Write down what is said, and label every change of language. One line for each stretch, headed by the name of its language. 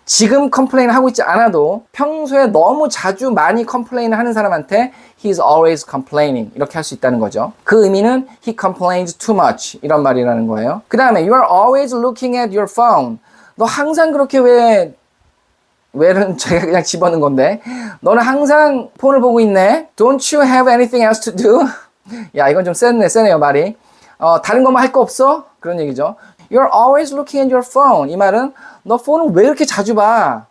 Korean: 지금 컴플레인 하고 있지 않아도 평소에 너무 자주 많이 컴플레인을 하는 사람한테
English: He's always complaining
Korean: 이렇게 할 수 있다는 거죠. 그 의미는
English: He complains too much
Korean: 이런 말이라는 거예요. 그 다음에
English: You are always looking at your phone.
Korean: 너 항상 그렇게 왜는 제가 그냥 집어넣은 건데 너는 항상 폰을 보고 있네.
English: Don't you have anything else to do?
Korean: 야, 이건 좀 세네요 말이. 다른 것만 할 거 없어? 그런 얘기죠.
English: You're always looking at your phone.
Korean: 이 말은 너 폰을 왜 이렇게 자주 봐?